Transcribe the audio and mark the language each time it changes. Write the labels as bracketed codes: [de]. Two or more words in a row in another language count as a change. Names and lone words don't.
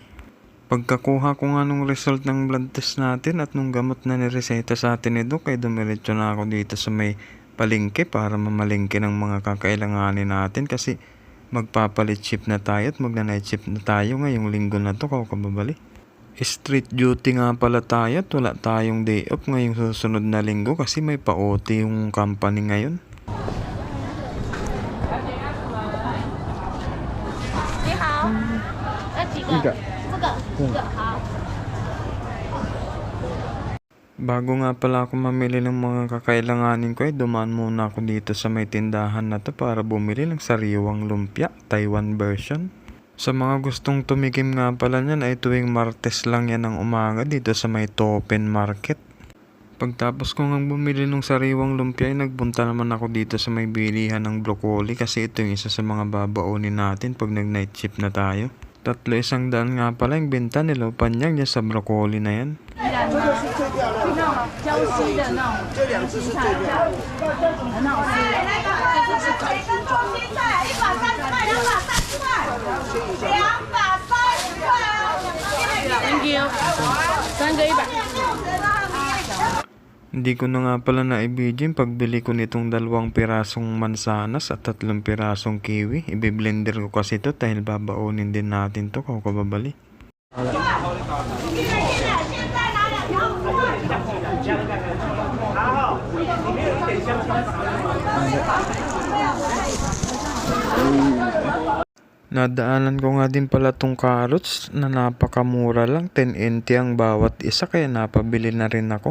[tl] Pagkakuha ko nga nung result ng [en] blood test [tl] natin at nung gamot na nireseta sa atin ni Doc, ay dumiretso na ako dito sa may palengke para mamalengke ng mga kakailanganin natin, kasi magpapalit shift na tayo at magna-night shift na tayo ngayong linggo na to, kababali. [en] Street duty [tl] nga pala tayo at wala tayong [en] day off [tl] ngayong susunod na linggo kasi may pa-OT yung company ngayon. [zh] Ni hao, 几个？这个好。 [tl] Bago nga pala ako mamili ng mga kakailanganin ko, ay dumaan muna ako dito sa may tindahan na to para bumili ng sariwang lumpia, Taiwan version. Sa mga gustong tumikim nga pala niyan, ay tuwing Martes lang yan ng umaga dito sa may Topin Market. Pagtapos ko nga bumili ng sariwang lumpia, ay nagpunta naman ako dito sa may bilihan ng broccoli, kasi ito yung isa sa mga babaunin natin pag nag-night shift na tayo. 300 nga pala yung benta nila panyang dyan sa broccoli na yan. [zh] 胶西的那种，这2只是最漂亮，很好吃。这是海参空心菜，130块，230块，230块哦。 [en] Thank you， [zh] 3个100。 [tl] Hindi ko na nga pala na-video yung pagbili ko nitong 2 pirasong mansanas at 3 pirasong kiwi. Ibe-blender ko kasi to dahil babaunin din natin to kakababali. Nadaanan ko nga din pala tong carrots na napakamura lang, 10 NT ang bawat isa kaya napabili na rin ako.